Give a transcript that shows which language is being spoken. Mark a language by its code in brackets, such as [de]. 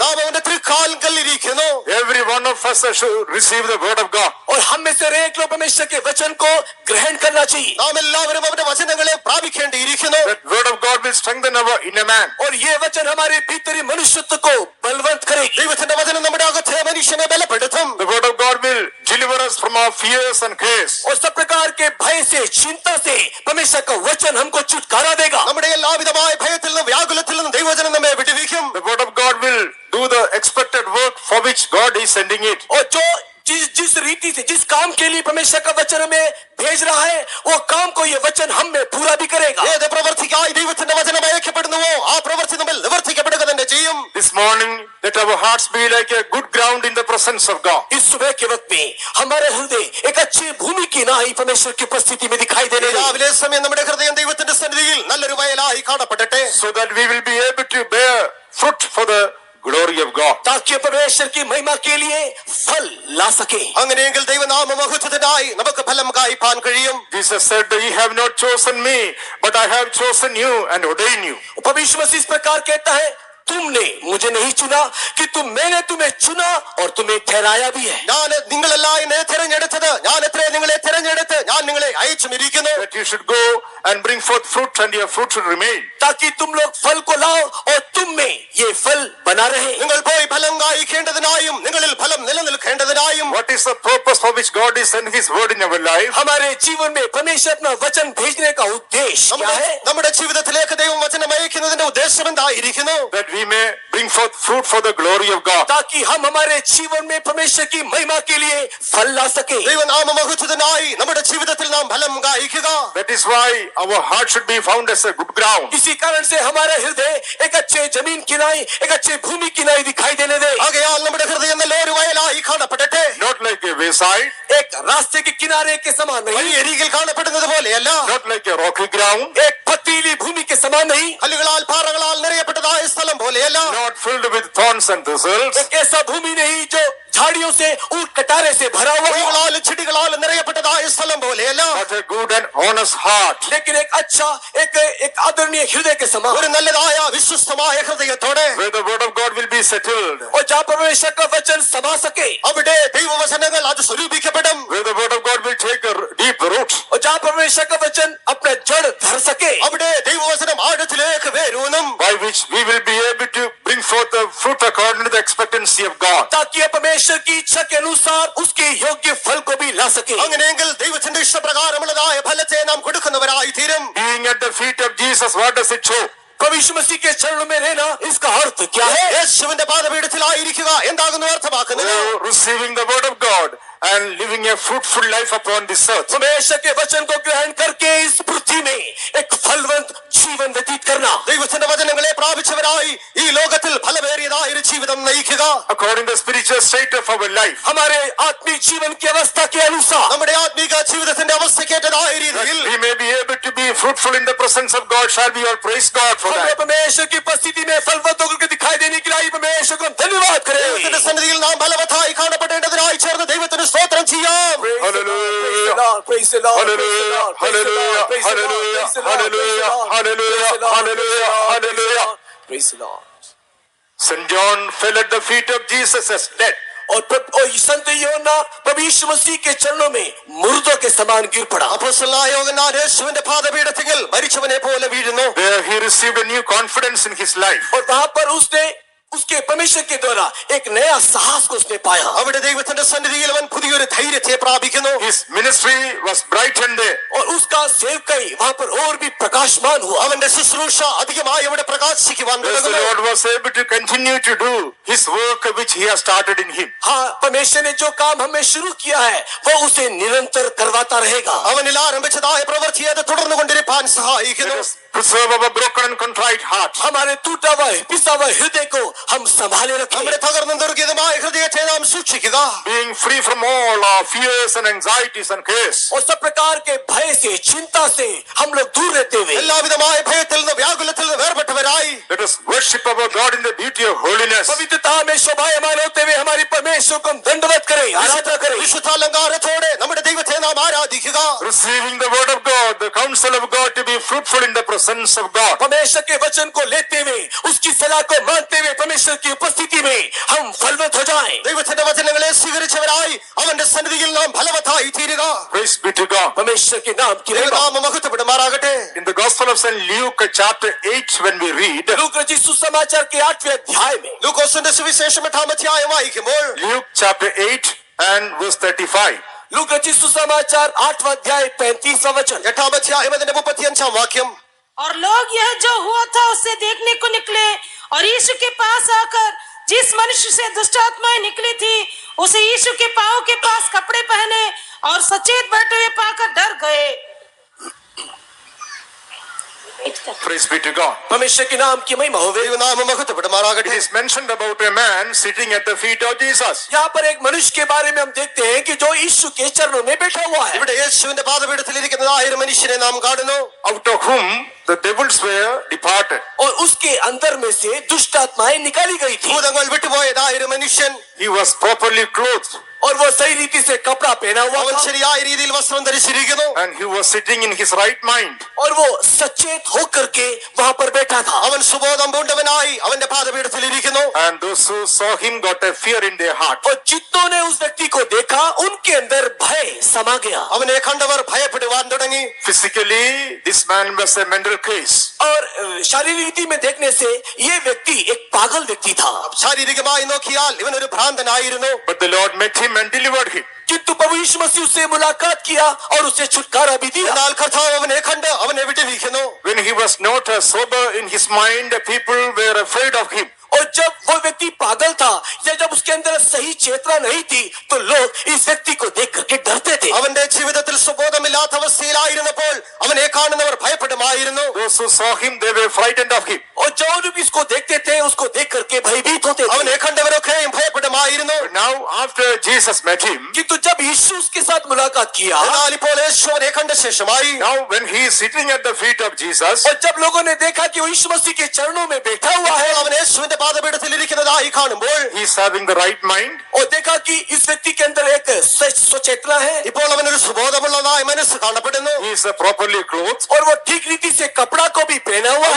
[ml] നാം അവന്റെ തൃക്കാൽക്കലിരിക്കുന്നു. [en] Every one of us should receive the word of God. [hi] और हम में से एक लोग परमेश्वर के वचन को ग्रहण करना चाहिए. [ml] നാം എല്ലാവരും അവന്റെ വചനങ്ങളെ പ്രാപിക്കേണ്ടിയിരിക്കുന്നു. [en] That word of God will strengthen our inner man. [hi] और ये वचन हमारे भीतरी मनुष्यत्व को बलवंत करेगी. [ml] ദൈവത്തിന്റെ വചനം നമ്മുടെ അകത്തെ മനുഷ്യനെ ബലപ്പെടുത്തും. [en] The word of God will deliver us from our fears and cares. [hi] और सब प्रकार के भय से, चिंता से परमेश्वर का वचन हमको छुटकारा देगा. [ml] നമ്മുടെ എല്ലാവിധമായ ഭയത്തിൽ നിന്നും വ്യാകുലത്തിൽ നിന്നും ദൈവവചനം നമ്മെ വിടുവിക്കും. [en] The word of God will do the expected work for which God is sending it. [hi] और जो जिस रीति से, जिस काम के लिए परमेश्वर का वचन हमें भेज रहा है, वो काम को ये वचन हम में पूरा भी करेगा. [ml] ഏത് പ്രവർത്തിക്കായി ദൈവത്തിന്റെ വചനം അയക്കപ്പെടുന്നുവോ ആ പ്രവൃത്തി നമ്മൾ നിവർത്തിക്കപ്പെടുക തന്നെ ചെയ്യും. ചെയ്യും. [en] This morning, let our hearts be like a good ground in the presence of God. [hi] इस सुबह के वक्त में हमारे हृदय एक अच्छी भूमि की नाई परमेश्वर की उपस्थिति में दिखाई देने लगे। [ml] രാവിലെ സമയം നമ്മുടെ ഹൃദയം ദൈവത്തിന്റെ സന്നിധിയിൽ നല്ലൊരു വയലായി കാണപ്പെടട്ടെ. [en] So that we will be able to bear fruit for the glory of God. [hi] ताकि परमेश्वर की महिमा के लिए फल ला सके। [ml] അങ്ങനെയെങ്കിൽ ദൈവനാമ മഹത്വത്തിനായി നമുക്ക് ഫലം കായ്പാൻ കഴിയും. [en] Jesus said, "Ye have not chosen me, but I have chosen you and ordained you." [hi] परमेश्वर मसीह इस प्रकार कहता है, तुमने मुझे नहीं चुना कि मैंने तुम्हें चुना और तुम्हें ठहराया भी है। [ml] ഞാൻ നിങ്ങളല്ല എന്നെ തിരഞ്ഞെടുത്തത്, ഞാൻ എത്രേ നിങ്ങളെ തിരഞ്ഞെടുത്ത് ഞാൻ നിങ്ങളെ അയച്ചുമിരിക്കുന്നു. [en] That you should go and bring forth fruit, and your fruit should remain. [hi] ताकि तुम लोग फल को लाओ और तुम में ये फल बना रहे। [ml] നിങ്ങൾ പോയി ഫലം കായ്ക്കേണ്ടതിനായും നിങ്ങളിൽ ഫലം നിലനിൽക്കേണ്ടതിനായും. [en] What is the purpose for which God is sending His word in our life? [hi] हमारे जीवन में परमेश्वर अपना वचन भेजने का उद्देश्य क्या है? [ml] നമ്മുടെ ജീവിതത്തിലേക്ക് ദൈവം വചനം അയക്കുന്നതിന്റെ ഉദ്ദേശം എന്തായിരിക്കുന്നു? [en] That we may bring forth fruit for the glory of God. [hi] ताकि हम हमारे जीवन में परमेश्वर की महिमा के लिए फल ला सके। [ml] ദൈവനാമ മഹത്വത്തിനായി നമ്മുടെ ജീവിതത്തിൽ നാം ഫലം കായ്ക്കുക. [en] That is why our heart should be found as a good ground. [hi] इसी कारण से हमारा हृदय एक अच्छे जमीन की नाई, एक अच्छे भूमि की नाई दिखाई देने दे। [ml] ആകയാൽ നമ്മുടെ ഹൃദയം നല്ലൊരു വയലായി കാണപ്പെടട്ടെ. [en] Not like a wayside, [hi] एक रास्ते के किनारे के समान नहीं, [ml] വഴിയരികിൽ കാണപ്പെടുന്നത് പോലെയല്ല. [en] not like a rocky ground, [hi] एक पथरीली भूमि के समान नहीं, [ml] കല്ലുകളാൽ പാറകളാൽ നിറയപ്പെട്ടതായ സ്ഥലം പോലെയല്ല. [en] not filled with thorns and thistles, [hi] एक ऐसा भूमि नहीं जो झाड़ियों से ऊट कटारे से भरा हुआ हो, [ml] പൂവുകളാൽ ചെടികളാൽ നിറയപ്പെട്ടതായ സ്ഥലം പോലെയല്ല. [en] but a good and honest heart. [hi] लेकिन एक अच्छा एक आदरणीय हृदय के समान, [ml] ഒരു നല്ലതായ വിശ്വസ്തമായ ഹൃദയത്തോടെ [en] Where the word of God will be settled, [hi] और जहाँ परमेश्वर का वचन समा सके, [ml] അവിടെ ദൈവവചനങ്ങൾ അത് സ്വരൂപിക്കപ്പെടും. [en] where the word of God will take a deep root, [hi] और जहाँ परमेश्वर का वचन अपना जड़ धर सके, [ml] അവിടെ ദൈവവചനം ആഴത്തിലേക്ക് വേരൂന്നും. [en] by which we will be able to bring forth the fruit according to the expectancy of God. [hi] ताकि ये परमेश्वर की इच्छा के अनुसार उसके योग्य फल को भी ला सके। [ml] അങ്ങനെയെങ്കിൽ ദൈവത്തിന്റെ ഇഷ്ടപ്രകാരമുള്ളതായ ഫലത്തെ നാം കൊടുക്കുന്നവരായി തീരും. [en] Being at the feet of Jesus, what does it show? [hi] प्रभु मसीह के चरणों में रहना, इसका अर्थ क्या है? [ml] യേശുവിന്റെ പാദപീഠത്തിലായിരിക്കുക എന്താകുന്നു അർത്ഥമാക്കുന്നത്? [en] Oh, receiving the word of God and living a fruitful life upon this earth. [hi] परमेश्वर के वचन को ग्रहण करके इस पृथ्वी में एक फलवंत जीवन व्यतीत करना, [ml] ദൈവത്തിന്റെ വചനങ്ങളെ പ്രാപിച്ചവരായി ഈ ലോകത്തിൽ ഫലമേറിയതായ ഒരു ജീവിതം നയിക്കുക. [en] According to the spiritual state of our life, [hi] हमारे आत्मिक जीवन की अवस्था के अनुसार [ml] നമ്മുടെ ആത്മീക ജീവിതത്തിന്റെ അവസ്ഥക്കേറ്റതായ രീതിയിൽ [en] we may be able to be fruitful in the presence of God. Shall we all praise God for [hi] हमें [en] that? [hi] परमेश्वर की उपस्थिति में फलवंत होकर दिखाई देने के लिए परमेश्वर को हम धन्यवाद [ml] ദൈവത്തിന്റെ [hi] करें। [ml] സന്നിധിയിൽ നാം ഫലവത്തായി കാണപ്പെടേണ്ടതിനായി ചേർന്ന് ദൈവത്തിന് സ്തോത്രം ചെയ്യാം. [en] Hallelujah. Praise the Lord. Hallelujah. Hallelujah. Hallelujah. Hallelujah. Hallelujah. Hallelujah. Hallelujah. Praise the Lord. St. John fell at the feet of Jesus as dead. [hi] और संत योना प्रभु यीशु मसीह के चरणों में मुर्दों के समान गिर पड़ा। [ml] അപ്പോസ്തലനായ യോഹന്നാൻ യേശുവിന്റെ പാദപീഠത്തിൽ മരിച്ചവനെ പോലെ വീഴുന്നു. [en] There he received a new confidence in his life. [hi] और वहां पर उसने उसके परमेश्वर के द्वारा एक नया साहस को उसने पाया। [ml] അവിടെ ദൈവത്തിന്റെ സന്നിധിയിൽ അവൻ പുതിയൊരു ധൈര്യത്തെ പ്രാപിക്കുന്നു. [en] His ministry was brightened. [hi] और उसका सेवकाई वहां पर और भी प्रकाशमान हुआ। [ml] അവന്റെ ശുശ്രൂഷ അധികമായി അവിടെ പ്രകാശിക്കുവാൻ [en] Thus the [ml] തുടങ്ങുന്നു. [en] Lord was able to continue to do his work which he has started in him. [hi] हाँ, परमेश्वर ने जो काम हमें शुरू किया है वो उसे निरंतर करवाता रहेगा। [ml] അവനിൽ ആരംഭിച്ചതായ പ്രവൃത്തിയെ അത് തുടർന്നുകൊണ്ടിരിക്കാൻ [en] Let [ml] സഹായിക്കുന്നു. [en] us preserve our broken and contrite heart. [hi] हमारे टूटा हुआ पिसा हुआ हृदय को हम संभाले रखें। [ml] നമ്മുടെ തകർന്നു ദുർഗിതമായ ഹൃദയത്തെ നാം സൂക്ഷിക്കുക. [en] Being free from all our fears and anxieties and cares. [hi] और सब प्रकार के भय से, चिंता से हम लोग दूर रहते हुए [ml] എല്ലാവിധമായ ഭയത്തിൽ നിന്ന് വ്യാകുലത്തിൽ നിന്ന് വേർപെട്ടവരായി [en] Let us worship our God in the beauty of holiness. [hi] पवित्रता में शोभायमान होते हुए हमारी परमेश्वर को हम दंडवत करें, आराधना करें। [ml] വിശുദ്ധാലങ്കാരത്തോടെ നമ്മുടെ ദൈവത്തെ നാം ആരാധിക്കുക. [en] Receiving the word of God, the counsel of God, to be fruitful in the presence of God. [hi] परमेश्वर के वचन को लेते हुए उसकी सलाह को मानते हुए परमेश्वर की उपस्थिति में हम फलवंत हो जाएं। [ml] ദൈവത്തിന്റെ വചനങ്ങളെ സ്വീകരിച്ചവരായി അവന്റെ സന്നിധിയിൽ നാം ഫലവത്തായി തീരുക. [en] Praise be to God. [hi] परमेश्वर के नाम की महिमा। [ml] ദൈവനാമം മഹത്വപ്പെടുമാറാകട്ടെ. [en] In the Gospel of St. Luke, chapter 8, when we read, [hi] look रचित सुसमाचार के 8वें अध्याय में [ml] ലൂക്കോസിന്റെ സുവിശേഷം 8-ാം അധ്യായം വായിക്കുമ്പോൾ [en] Luke chapter 8 and verse 35. [hi] Look रचित सुसमाचार 8वां अध्याय 35वां वचन। [ml] 8-ാം അധ്യായം അതിന്റെ 35-ാം വാക്യം. [hi] और लोग यह जो हुआ था उसे देखने को निकले और यीशु के पास आकर जिस मनुष्य से दुष्ट आत्माएं निकली थी उसे यीशु के पांव के पास कपड़े पहने और सचेत बैठे हुए पाकर डर गए। [en] Praise be to God. [hi] परमेश्वर के नाम की महिमा होवे। [ml] ദൈവനാമം മഹത്വപ്പെടുമാറാകട്ടെ. [en] It is mentioned about a man sitting at the feet of Jesus. [hi] यहाँ पर एक मनुष्य के बारे में हम देखते हैं कि जो यीशु के चरणों में बैठा हुआ है। [ml] ഇവിടെ യേശുവിന്റെ പാദപീഠത്തിൽ ഇരിക്കുന്നതായ ഒരു മനുഷ്യനെ നാം കാണുന്നു. [en] Out of whom the devils were departed. [hi] और उसके अंदर में से दुष्ट आत्माएं निकाली गई थी। [ml] ഭൂതങ്ങൾ വിട്ടുപോയതായ ഒരു മനുഷ്യൻ. [en] He was properly clothed. [hi] और वो सही रीति से कपड़ा पहना हुआ [ml] അവൻ [hi] था। [ml] ശരിയായ രീതിയിൽ വസ്ത്രം ധരിച്ചിരിക്കുന്നു. [en] And he was sitting in his right mind. [hi] और वो सचेत होकर के वहाँ पर बैठा था। [ml] അവൻ സുബോധം പൂണ്ടവനായി അവന്റെ പാദപീഠത്തിൽ ഇരിക്കുന്നു. [en] And those who saw him got a fear in their heart. [hi] और जितनों ने उस व्यक्ति को देखा उनके अंदर भय समा गया। [ml] അവനെ കണ്ടവർ ഭയപ്പെടുവാൻ തുടങ്ങി. [en] Physically, this man was a mental case. [hi] और शारीरिक रीति में देखने से ये व्यक्ति एक पागल व्यक्ति था। [ml] ശാരീരികമായി നോക്കിയാൽ ഇവൻ ഒരു ഭ്രാന്തനായിരുന്നു. [en] But the Lord met him and delivered him. [hi] किंतु प्रभु यीशु मसीह उससे मुलाकात किया और उसे छुटकारा भी दिया। [ml] എന്നാൽ കർത്താവ് അവനെ കണ്ട് അവനെ വിടുവിക്കുന്നു. [en] When he was not sober in his mind, people were afraid of him. [hi] और जब वो व्यक्ति पागल था या जब उसके अंदर सही चेतना नहीं थी तो लोग इस व्यक्ति को देख करके डरते थे। [ml] അവന്റെ ജീവിതത്തിൽ സുബോധമില്ലാത്ത അവസ്ഥയിലായിരുന്നപ്പോൾ അവനെ കാണുന്നവർ ഭയപ്പെടുമായിരുന്നു. [en] Those who saw him, they were frightened of him. [hi] और जो लोग इसको देखते थे उसको देख करके भयभीत होते थे। [ml] അവനെ കണ്ടവരൊക്കെയും ഭയപ്പെടുമായിരുന്നു. [en] But now, after Jesus met him, [hi] किंतु जब यीशु उसके साथ मुलाकात किया [ml] എന്നാൽ ഇപ്പോൾ യേശു അവനെ കണ്ട ശേഷമായി [en] now when he is sitting at the feet of Jesus, [hi] और जब लोगों ने देखा कि वो यीशु मसीह के चरणों में बैठा हुआ है [ml] അവൻ യേശുവിന്റെ പാദപീഠത്തിൽ ഇരിക്കുന്നതായി കാണുമ്പോൾ [en] he is having the right mind. [hi] और देखा कि इस व्यक्ति के अंदर एक स्वचेतना है [ml] ഇപ്പോൾ അവനൊരു സുബോധമുള്ളതായ മനസ്സ് കാണപ്പെടുന്നു. [en] He is properly clothed. [hi] और वो ठीक रीति से कपड़ा को भी पहना हुआ